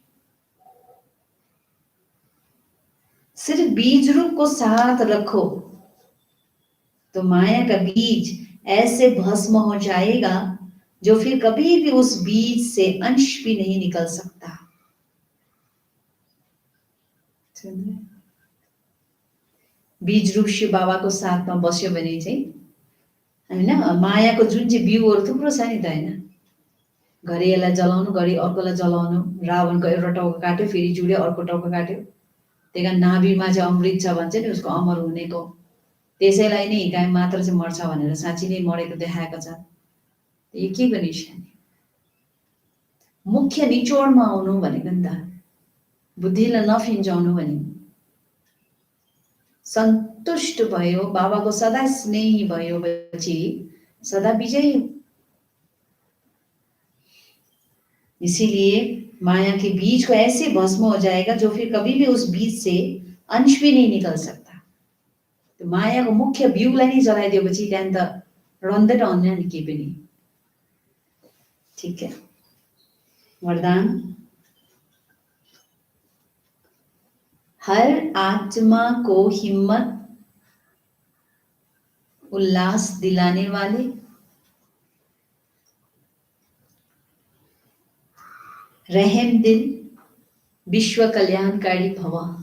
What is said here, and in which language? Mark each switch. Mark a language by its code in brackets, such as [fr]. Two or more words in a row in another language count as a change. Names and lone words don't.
[hi] सिर्फ बीज रूप को साथ रखो तो माया का बीज ऐसे भस्म हो जाएगा जो फिर कभी भी उस बीज से अंश भी नहीं निकल सकता। [ne] बीज रूप शिव बाबाको साथमा बस्यो भने चाहिँ हैन, मायाको जुन चाहिँ बिउहरू थुप्रो छ नि त, हैन, घरि यसलाई जलाउनु, घरि अर्कोलाई जलाउनु। रावणको एउटा टाउको काट्यो, फेरि जुड्यो, अर्को टाउको काट्यो। त्यही कारण नाभिमा चाहिँ अमृत छ भन्छ नि, उसको अमर हुनेको। त्यसैलाई नै हिकाइ मात्र चाहिँ मर्छ भनेर साँच्ची नै मरेको देखाएको छ। यो के गर्ने निशानी? मुख्य निचोडमा आउनु भनेको नि त, बुद्धिलाई नफिन्जाउनु भने। सन्तुष्ट भयो, बाबाको सदा स्नेही भयो पछि सदा विजयी। [hi] इसीलिए माया के बीज को ऐसे भस्म हो जाएगा जो फिर कभी भी उस बीज से अंश भी नहीं निकल सकता। [ne] तो माया को मुख्य बिउलाई नै जलाइदिएपछि त्यहाँ त रहँदै रहन्न नि केही पनि। [hi] ठीक है, वरदान। हर आत्मा को हिम्मत उल्लास दिलाने वाले, रहम दिल, विश्व कल्याणकारी भव।